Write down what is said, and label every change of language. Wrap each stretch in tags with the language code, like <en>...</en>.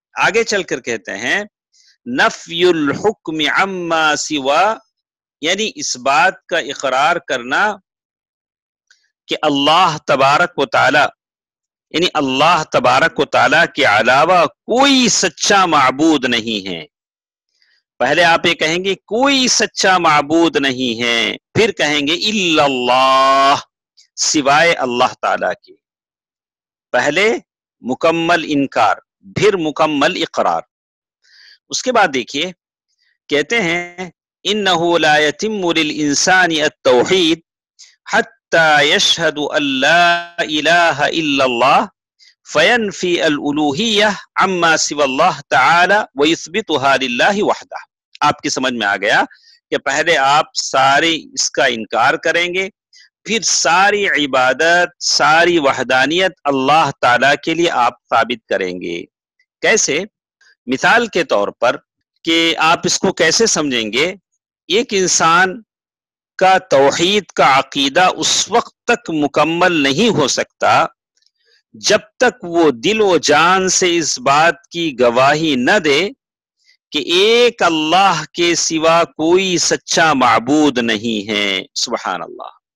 <ur>آگے چل کر کہتے ہیں</ur> <ar>نفی الحکم عما سوا،</ar> <ur>یعنی اس بات کا اقرار کرنا کہ اللہ تبارک و تعالی، یعنی اللہ تبارک و تعالی کے علاوہ کوئی سچا معبود نہیں ہے. پہلے آپ یہ کہیں گے کوئی سچا معبود نہیں ہے، پھر کہیں گے الا اللہ، سوائے اللہ تعالی کے. پہلے مکمل انکار، پھر مکمل اقرار. اس کے بعد دیکھیے کہتے ہیں</ur> <ar>انه لا يتم للانسان التوحید حتى يشهد ان لا اله الا الله فينفي الالوهیہ عما سوى الله تعالی ويثبتها لله وحده.</ar> <ur>آپ کی سمجھ میں آ گیا کہ پہلے آپ ساری اس کا انکار کریں گے، پھر ساری عبادت، ساری وحدانیت اللہ تعالی کے لیے آپ ثابت کریں گے. کیسے؟ مثال کے طور پر کہ آپ اس کو کیسے سمجھیں گے؟ ایک انسان کا توحید کا عقیدہ اس وقت تک مکمل نہیں ہو سکتا جب تک وہ دل و جان سے اس بات کی گواہی نہ دے کہ ایک اللہ کے سوا کوئی سچا معبود نہیں ہے. سبحان اللہ.</ur>